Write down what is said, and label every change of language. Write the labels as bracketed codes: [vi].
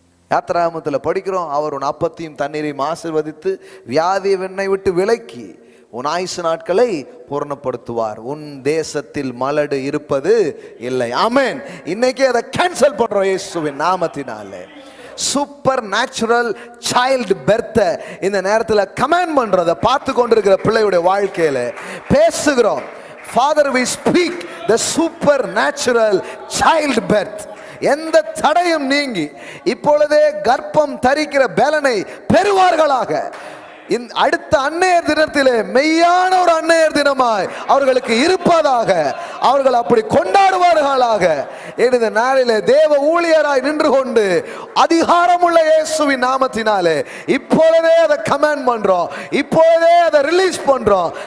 [ta] யாத்திராகமத்தில் படிக்கிறோம், அவர் உன் அப்பத்தையும் தண்ணீரையும் ஆசீர்வதித்து வியாதியை வெண்ணை விட்டு விலக்கி உன் ஆயுசு நாட்களை பூர்ணப்படுத்துவார், உன் தேசத்தில் மலடு இருப்பது இல்லை. ஆமென். இன்னைக்கு அதை கேன்சல் பண்றோம் இயேசுவின் நாமத்தினாலே. [en] supernatural child birth [ta] இந்த நேரத்தில் கமாண்ட் பண்றத பார்த்து கொண்டிருக்கிற பிள்ளையுடைய வாழ்க்கையில பேசுகிறோம். [en] Father, we speak the supernatural child birth. [ta] எந்த தடையும் நீங்கி இப்பொழுதே கர்ப்பம் தரிக்கிற பலனை பெறுவார்களாக. அடுத்த அன்னையர் தினத்திலே மெய்யான ஒரு அன்னையர் தினமாய் அவர்களுக்கு இருப்பதாக, அவர்கள் அப்படி கொண்டாடுவார்களாக. இந்த நாளிலே தேவ ஊழியராய் நின்று கொண்டு அதிகாரமுள்ள இயேசுவின் நாமத்தினாலே இப்பொழுதே அதை கமாண்ட் பண்றோம், இப்பொழுதே அதை ரிலீஸ் பண்றோம்.